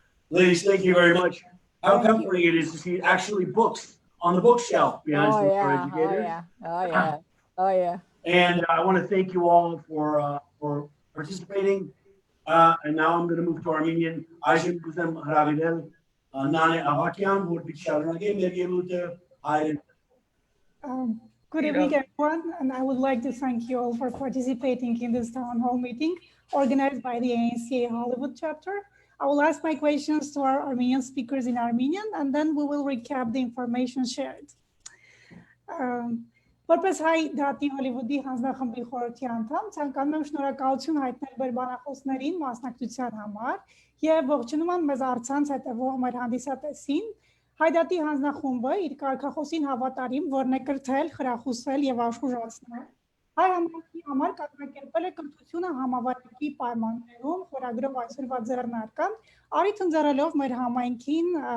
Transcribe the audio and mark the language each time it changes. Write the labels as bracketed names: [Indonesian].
[English] Ladies, thank you very much. How comforting it is to see actually books on the bookshelf behind some of our educators. Oh yeah. And I want to thank you all for participating. And now I'm going to move to Armenian. [Armenian] Այժմ կուզեմ հրավիրել Նանե Ավակյան, որ բիչարնագե մեր ելույթը հայերեն։ [English] Good evening, everyone, and I would like to thank you all for participating in this town hall meeting organized by the ANCA Hollywood chapter. I will ask my questions to our Armenian speakers in Armenian, and then we will recap the information shared. [Armenian] Որպես հայ դատի Հոլիվուդի հանձնախմբի խորհրդի անդամ, ցանկանում եմ շնորհակալություն հայտնել մեր բանախոսներին մասնակցության համար եւ ողջունում եմ մեզ առցանց հետևող մեր հանդիսատեսին։ Հայդատի հանձնախումբը իր կարգախոսին հավատարիմ, որն է կրթել, խրախուսել եւ աշխուժացնել հայ համայնքի համար կազմակերպել է կրթությունը համավարակի պայմաններում խորագրով այսօրվա ձեռնարկան, առիթ ընձեռելով մեր համայնքին